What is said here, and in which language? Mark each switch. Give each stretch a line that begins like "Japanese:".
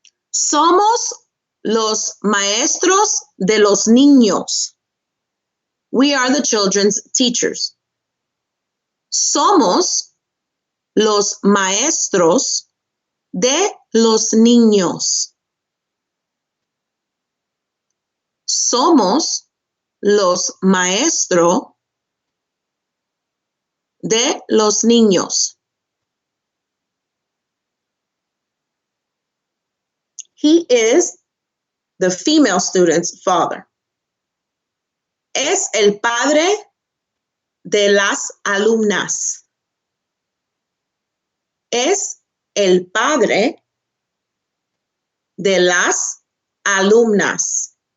Spanish: Somos los maestros de los niños.
English: We are the children's teachers.
Spanish: Somos los maestros de los niños. Somos los maestros de los niños.
English: He is the female student's father.
Spanish: Es el padre de las alumnas. Es el padre de las alumnas.